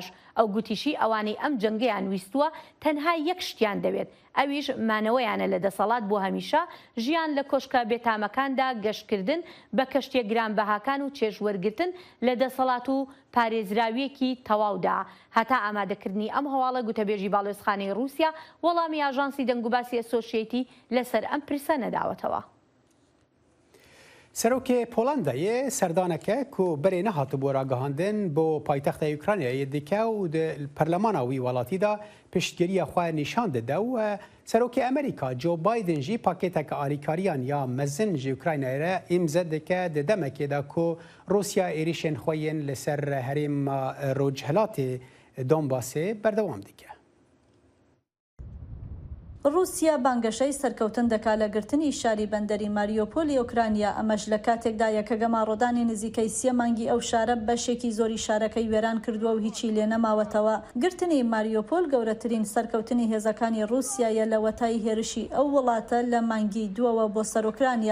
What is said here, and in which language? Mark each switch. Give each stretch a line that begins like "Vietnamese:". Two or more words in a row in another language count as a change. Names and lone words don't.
Central Kurdish: ئەو گوتیشی ئەوانەی ئەم جەنگەیان ویستووە تەنها یەک شتیان دەوێت ئەویش مانەوەیانە لە دەسەڵات بۆ هەمیشە ژیان لە کۆشکە بێتامەکاندا گەشتکردن بە کەشتێک گرانبەهاکان و چێژوەرگرتن لە دەسەڵات و پارێزراویەکی تەواودا. هەتا ئامادەکردنی ئەم هەواڵە گوتەبێژی باڵۆزخانەی رووسیا وەڵامی ئاژانسی دەنگوباسی ئەسۆشیەتی لەسەر ئەم پرسە نەداوەتەوە.
Kurdish: سەرۆکê Polandayê serdaneke ku berê nehatibû ragihandin bo paytexta Ukraynayê dike û di perlemana wî welatî da piştgiriya xwe nîşan dide û serokê Amerîka Joe Biden jî pakêteke alîkariyan ya mezin ji Ukraynayê re îmze dike di demekê de ku Rûsya êrişên xwe yên li ser herêma Rojhilatê Donbasê berdewam dike.
Central Kurdish: رووسیا بانگەشەی سەرکەوتن دەکا لە گرتنی شاری بەندەری ماریۆپۆلی ئۆکرانیا ئەمەش لە کاتێکدایە کە گەماڕۆدانی نزیکەی 3 مانگی ئەو شارە بەشێکی زۆری شارەکەی وێران کردووە و هیچی لێ نەماوەتەوە. گرتنی ماریۆپۆل گەورەترین سەرکەوتنی هێزەکانی رووسیایە لە وەتای هێرشی ئەو وڵاتە لە مانگی دووەوە بۆ سەر ئۆکرانیا.